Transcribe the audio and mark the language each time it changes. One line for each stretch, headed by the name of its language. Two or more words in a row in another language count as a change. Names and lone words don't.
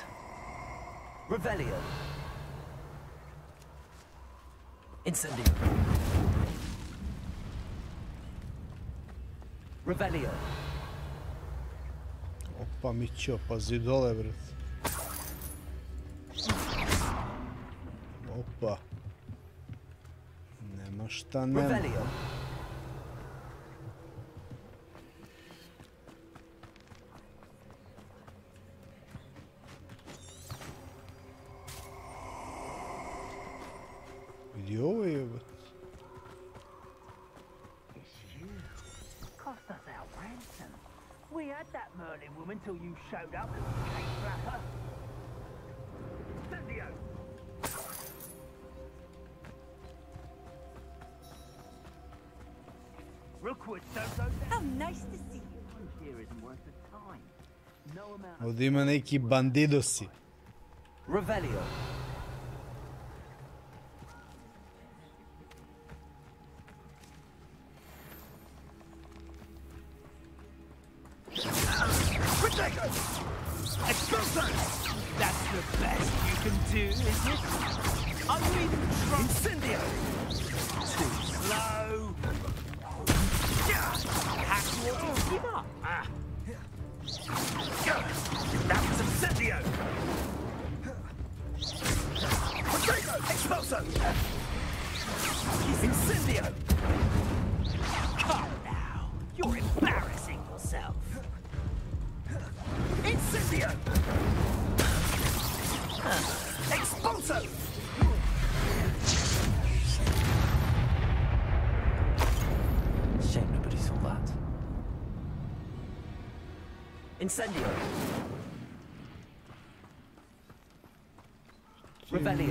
English: Revelio. Incendio. Revelio.
Bosnian: Opa, Mićo, pazi dole, brat. Opa. Nema šta nema. Vidi ovo je, brat.
English: Cost us our ransom. We had that Merlin woman till you showed up, little cake flapper. Incendio! Rookwood, don't go down. How nice to see you. Here isn't worth the time. No amount.
Bosnian: Ovdje ima neki bandidosi.
English: Revelio. That's the best you can do, is it? Are you even trying? Incendio! Too slow. Have to give up. That was Incendio! Expulso! Incendio! Come now. You're embarrassing yourself. Incendio! Expulso! Shame nobody saw that. Incendio. Revelio.